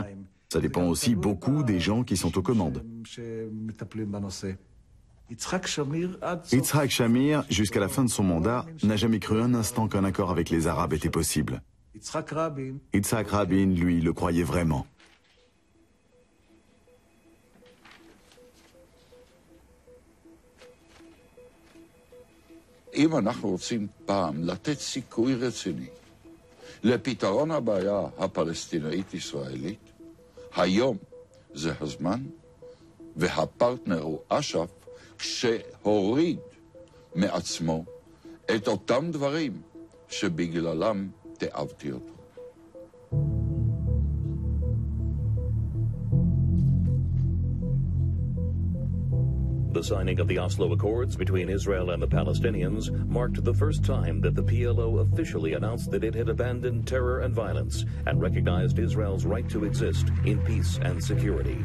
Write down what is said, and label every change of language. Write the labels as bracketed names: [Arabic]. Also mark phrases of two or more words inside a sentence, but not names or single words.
[French] Ça dépend aussi beaucoup des gens qui sont aux commandes. Yitzhak Shamir, jusqu'à la fin de son mandat, n'a jamais cru un instant qu'un accord avec les Arabes était possible. Yitzhak Rabin, lui, le croyait vraiment. [Hebrew] אם אנחנו רוצים פעם לתת סיכוי רציני לפתרון הבעיה הפלסטינאית-ישראלית, היום זה הזמן, והפרטנר הוא אש"ף, שהוריד מעצמו את אותם דברים שבגללם תיעבתי אותו. [English] The signing of the Oslo Accords between Israel and the Palestinians marked the first time that the PLO officially announced that it had abandoned terror and violence and recognized Israel's right to exist in peace and security.